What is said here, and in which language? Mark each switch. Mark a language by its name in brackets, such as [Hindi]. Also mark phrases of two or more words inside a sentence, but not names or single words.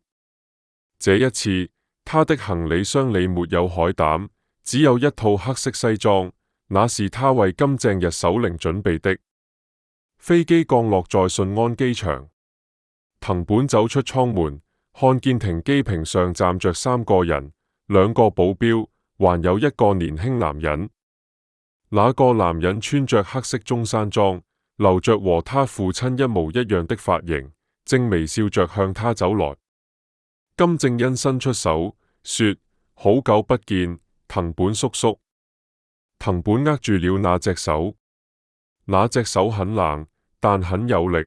[Chinese] 這一次，他的行李箱裡沒有海膽，只有一套黑色西裝，那是他為金正日守靈準備的。飛機降落在順安機場，藤本走出艙門，看見停機坪上站着3個人，2個保鏢，還有一個年輕男人。那個男人穿着黑色中山裝，留着和他父親一模一樣的髮型，正微笑着向他走來。金正恩伸出手說：好久不見，藤本叔叔。藤本握住了那隻手，那隻手很冷，但很有力。